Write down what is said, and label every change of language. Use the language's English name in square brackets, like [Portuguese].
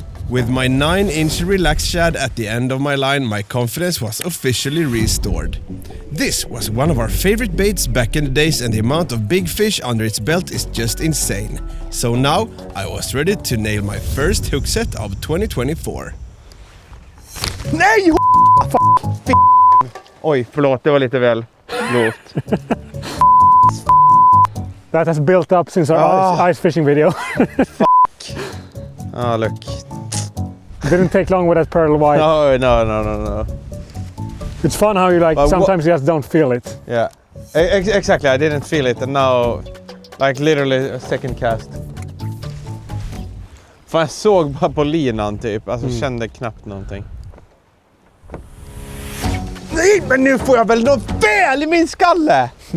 [English] With my 9-inch relaxed shad at the end of my line, my confidence was officially restored. This was one of our favorite baits back in the days, and the amount of big fish under its belt is just insane. So now, I was ready to nail my first hook set of 2024. [Swedish] Nej! Oj, förlåt, det var lite väl grovt. [English] That has built up since our ice fishing video. Ah, look. Didn't take long with that pearl white. No. It's fun how you like But sometimes you just don't feel it. Yeah. Exactly, I didn't feel it and now, like literally a second cast. [Swedish] Fan, jag såg bara på linan typ, alltså kände knappt någonting. Nej, men nu får jag väl något fel i min skalle!